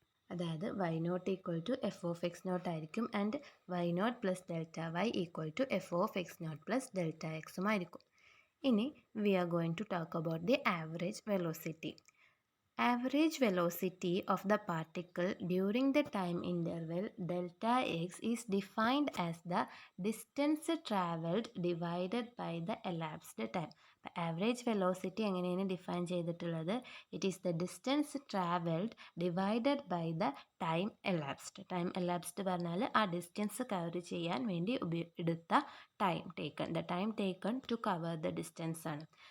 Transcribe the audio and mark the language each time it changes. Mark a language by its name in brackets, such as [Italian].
[English] അതായത് y naught equal to f of x naught [Malayalam] ആയിരിക്കും. [English] And y naught plus delta y equal to f of x naught plus delta എക്സും ആയിരിക്കും. [Malayalam] ഇനി [English] We are going to talk about the average velocity. Average velocity of the particle during the time interval delta x is defined as the distance travelled divided by the elapsed time. Average velocity [Malayalam] എങ്ങനെയാണ് define ചെയ്തിട്ടുള്ളത്? [English] It is the distance travelled divided by the time elapsed. [Malayalam] Time elapsed പറഞ്ഞാൽ ആ distance cover ചെയ്യാൻ വേണ്ടി എടുത്ത time taken, [English] the time taken to cover the distance [Malayalam] ആണ്.